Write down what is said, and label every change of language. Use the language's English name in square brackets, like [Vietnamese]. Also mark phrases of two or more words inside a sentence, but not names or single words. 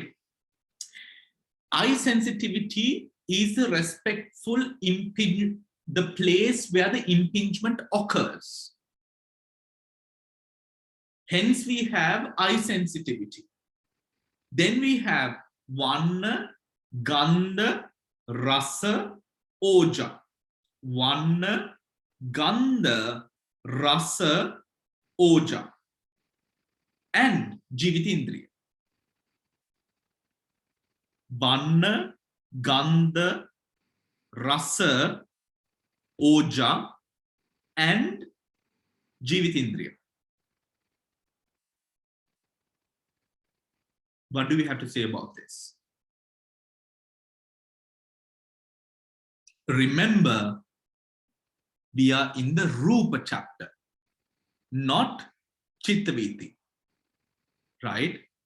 [English] Eye sensitivity is the respectful impingement, the place where the impingement occurs. Hence we have eye sensitivity. Then we have [Pali] Vanna, Gandha, Rasa, Oja. Vanna, Gandha, Rasa, Oja. And Jivitindriya. Vanna, Gandha, Rasa, Oja, and Jivitindriya. [English] What do we have to say about this? Remember, we are in the Rupa chapter, not Chittaviti, right?